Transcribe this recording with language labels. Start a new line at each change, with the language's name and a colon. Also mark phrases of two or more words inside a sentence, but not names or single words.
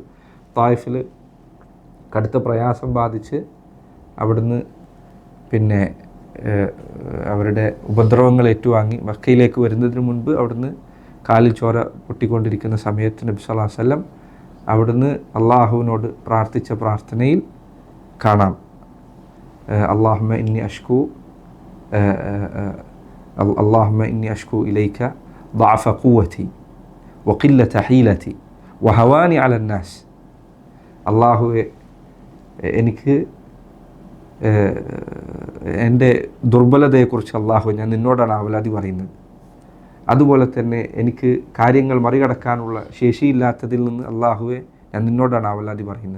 Malayalam: തായിഫിൽ കടുത്ത പ്രയാസം ബാധിച്ച് അവിടുന്ന് അവരുടെ ഉപദ്രവങ്ങൾ ഏറ്റുവാങ്ങി മക്കയിലേക്ക് വരുന്നതിന് മുൻപ് അവിടുന്ന് കാലിൽ ചോര പൊട്ടിക്കൊണ്ടിരിക്കുന്ന സമയത്ത് നബി
Arabic: صلى الله عليه وسلم
Malayalam: അവിടുന്ന് അള്ളാഹുവിനോട് പ്രാർത്ഥിച്ച പ്രാർത്ഥനയിൽ കാണാം, അല്ലാഹുമ്മ
Arabic: إني أشكو إليك ضعف قوتي وقلة حيلتي وهواني على الناس.
Malayalam: അള്ളാഹുവെ എനിക്ക് എൻ്റെ ദുർബലതയെക്കുറിച്ച് അള്ളാഹു ഞാൻ നിന്നോടാണ് ആവലാതി പറയുന്നത്. അതുപോലെ തന്നെ എനിക്ക് കാര്യങ്ങൾ മറികടക്കാനുള്ള ശേഷിയില്ലാത്തതിൽ നിന്ന് അള്ളാഹുവെ ഞാൻ നിന്നോടാണ് ആവലാതി പറയുന്നത്.